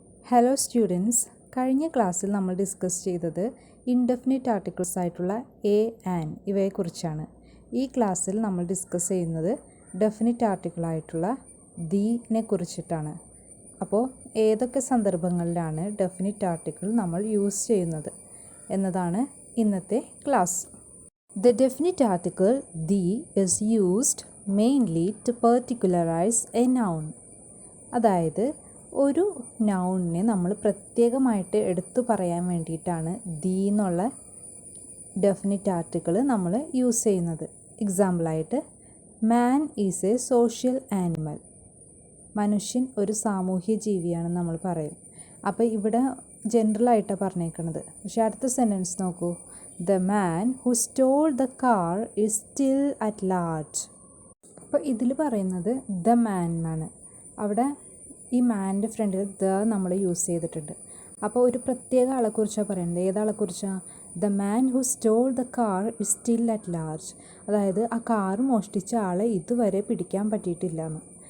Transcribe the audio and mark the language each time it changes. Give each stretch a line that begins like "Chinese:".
Malayalam: Hello students, കഴിഞ്ഞ ക്ലാസ്സിൽ നമ്മൾ ഡിസ്കസ് ചെയ്തത് ഇൻഡെഫിനിറ്റ് ആർട്ടിക്കിൾസ് ആയിട്ടുള്ള എ ആൻഡ് ഇവയെക്കുറിച്ചാണ്. ഈ ക്ലാസ്സിൽ നമ്മൾ ഡിസ്കസ് ചെയ്യുന്നത് ഡെഫിനിറ്റ് ആർട്ടിക്കിളായിട്ടുള്ള ദീനെ കുറിച്ചിട്ടാണ്. അപ്പോൾ ഏതൊക്കെ സന്ദർഭങ്ങളിലാണ് ഡെഫിനിറ്റ് ആർട്ടിക്കിൾ നമ്മൾ യൂസ് ചെയ്യുന്നത് എന്നതാണ് ഇന്നത്തെ class.
English: The definite article the is used mainly to particularize a noun.
Malayalam: അതായത് ഒരു നൗണിനെ നമ്മൾ പ്രത്യേകമായിട്ട് എടുത്തു പറയാൻ വേണ്ടിയിട്ടാണ് ദി എന്നുള്ള ഡെഫിനിറ്റ് ആർട്ടിക്കിൾ നമ്മൾ യൂസ് ചെയ്യുന്നത്.
English: എക്സാമ്പിളായിട്ട് man is a social animal.
Malayalam: മനുഷ്യൻ ഒരു സാമൂഹ്യ ജീവിയാണെന്ന് നമ്മൾ പറയും. അപ്പോൾ ഇവിടെ ജനറലായിട്ടാണ് പറഞ്ഞേക്കുന്നത്. പക്ഷേ അടുത്ത സെൻറ്റൻസ് നോക്കൂ.
English: The man who stole the car is still at large.
Malayalam: അപ്പോൾ ഇതിൽ പറയുന്നത് ദ മാൻ എന്നാണ്. അവിടെ ഈ മാൻ്റെ ഫ്രണ്ടിൽ ദ നമ്മൾ യൂസ് ചെയ്തിട്ടുണ്ട്. അപ്പോൾ ഒരു പ്രത്യേക ആളെക്കുറിച്ചാണ് പറയുന്നത്. ഏതാളെക്കുറിച്ചാണ്?
English: The man who stole the car is still at large.
Malayalam: അതായത് ആ കാർ മോഷ്ടിച്ച ആളെ ഇതുവരെ പിടിക്കാൻ പറ്റിയിട്ടില്ല എന്ന്.